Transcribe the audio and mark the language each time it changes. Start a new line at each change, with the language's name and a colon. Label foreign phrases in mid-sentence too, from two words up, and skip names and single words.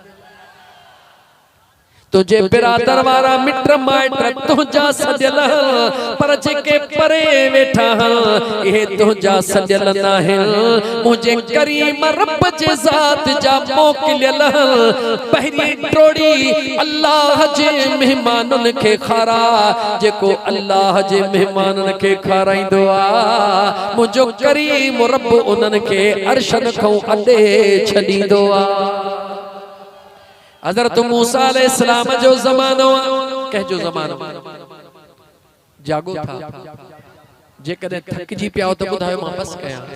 Sindhi: तुझे बिरादर वारा मिट माइट तुझा सदियल, पर जेके परे वेठा ये तुझा सदियल नाहिन। मुझे करीम रब जे ज़ात जा मोकिलियल, पहिरीं टोड़ी अल्लाह जे मेहमानन के खारा, जेको अल्लाह जे मेहमानन के खाराइंदो आ, मुझो करीम रब उन्हनि के अर्शन खां अॾे छॾींदो आ। हज़रत मूसा अलैहिस्सलाम जो ज़मानो, कंहिंजो ज़मानो? जागो था, जेकॾहिं थकिजी पिया हो त ॿुधायो, मां बस कयां।